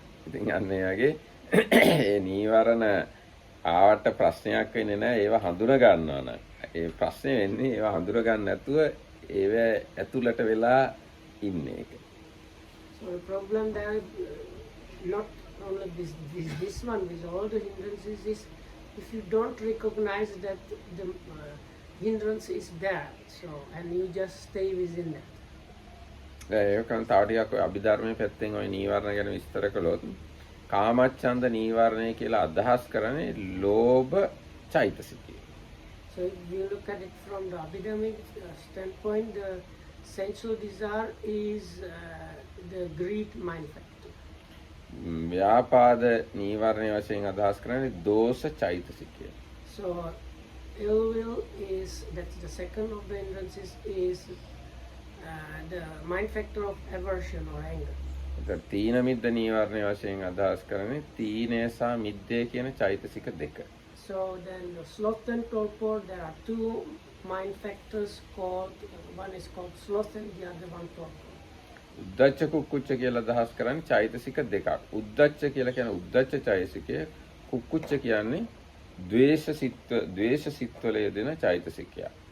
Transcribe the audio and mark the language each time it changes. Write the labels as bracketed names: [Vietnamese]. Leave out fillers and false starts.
[Sinhala] ඉතින් අන්න ඒ වගේ ඒ නීවරණ ආවට ප්‍රශ්නයක් වෙන්නේ නැහැ. ඒවා හඳුනා ගන්නවා නම්. ඒ ප්‍රශ්නේ වෙන්නේ ඒවා හඳුනා ගන්න නැතුව ඒව ඇතුළට වෙලා ඉන්න එක. [English] So the problem there, not only this one with all the hindrances, is if you don't recognize that the hindrance is there, so and you just stay within that. [Sinhala] ඒකන් තව ටිකක් අභිධර්මයේ පැත්තෙන් ওই නීවරණ ගැන විස්තර කළොත් කාමච්ඡන්ද නීවරණය කියලා අදහස් කරන්නේ ලෝභ චෛතසිකය. [English] So if you look at it from the Abhidharmic standpoint, the sensual desire is the greed mind factor. [Sinhala] ව්‍යාපාද නීවරණය වශයෙන් අදහස් කරන්නේ දෝෂ චෛතසිකය. [English] So ill will is, that's the second of the hindrances, is the mind factor of aversion or anger. [Sinhala] ඒක තීන මිද්ද නීවරණය වශයෙන් අදහස් කරන්නේ තීනය සහ මිද්දේ කියන චෛතසික දෙක. [English] So then the sloth and torpor, there are two mind factors called, one is called sloth and the other one torpor. [Sinhala] උද්දච්ච කුක්කුච්ච කියලා අදහස් කරන්නේ චෛතසික දෙකක්. උද්දච්ච කියලා කියන්නේ උද්දච්ච චෛතසිකය, කුක්කුච්ච කියන්නේ ද්වේෂ සිත්වල යෙදෙන චෛතසිකය.